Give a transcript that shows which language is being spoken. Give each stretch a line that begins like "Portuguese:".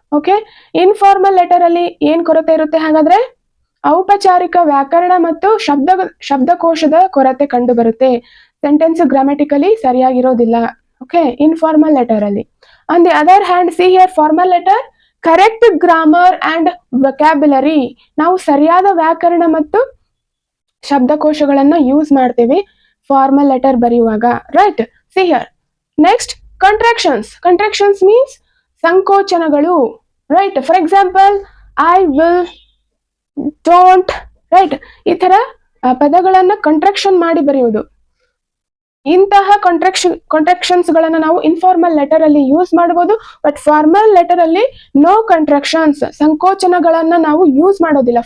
Kannada: Okay, informal letter ಅಲ್ಲಿ ಏನ್ ಕೊರತೆ ಇರುತ್ತೆ ಹಾಗಾದ್ರೆ? ಔಪಚಾರಿಕ ವ್ಯಾಕರಣ ಮತ್ತು ಶಬ್ದಕೋಶದ ಕೊರತೆ ಕಂಡು ಬರುತ್ತೆ. Sentence grammatically ಸರಿಯಾಗಿರೋದಿಲ್ಲ, okay, informal letter ಅಲ್ಲಿ.
English: On the other hand, see here, formal letter, correct grammar and vocabulary.
Kannada: ನಾವು ಸರಿಯಾದ ವ್ಯಾಕರಣ ಮತ್ತು ಶಬ್ದಕೋಶಗಳನ್ನು ಯೂಸ್ ಮಾಡ್ತೀವಿ ಫಾರ್ಮಲ್ ಲೆಟರ್ ಬರೆಯುವಾಗ, right? See here. Next, contractions means ಸಂಕೋಚನಗಳು, right? For example, I will, don't, right? ಈ ತರ ಪದಗಳನ್ನ ಕಂಟ್ರಾಕ್ಷನ್ ಮಾಡಿ ಬರೆಯುವುದು. ಇಂತಹ ಕಾಂಟ್ರಾಕ್ಷನ್ಸ್ ಗಳನ್ನ ನಾವು ಇನ್ಫಾರ್ಮಲ್ ಲೆಟರ್ ಅಲ್ಲಿ ಯೂಸ್ ಮಾಡಬಹುದು. ಬಟ್ ಫಾರ್ಮಲ್ ಲೆಟರ್ ಅಲ್ಲಿ ನೋ ಕಾಂಟ್ರಾಕ್ಷನ್ಸ್, ಸಂಕೋಚನಗಳನ್ನ ನಾವು ಯೂಸ್ ಮಾಡೋದಿಲ್ಲ.